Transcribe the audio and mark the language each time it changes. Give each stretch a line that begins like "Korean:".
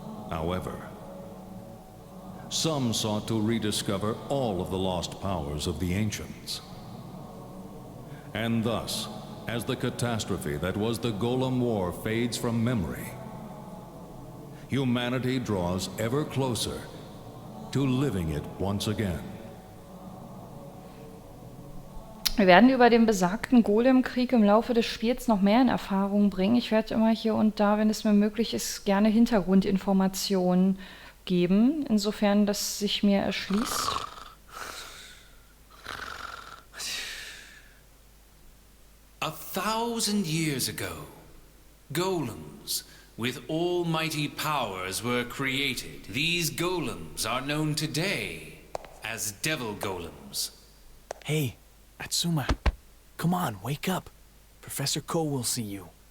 English: However, some sought to rediscover all of the lost powers of the ancients. And thus, as the catastrophe that was the Golem War fades from memory, humanity draws ever closer to living it once again.
German: Wir werden über den besagten Golem-Krieg im Laufe des Spiels noch mehr in Erfahrung bringen. Ich werde immer hier und da, wenn es mir möglich ist, gerne Hintergrundinformationen geben, insofern das sich mir erschließt.
English: 1,000 years ago, golems with almighty powers were created. These golems are known today as devil golems. Hey, Atsuma, come on, wake up. Professor Ko will see you.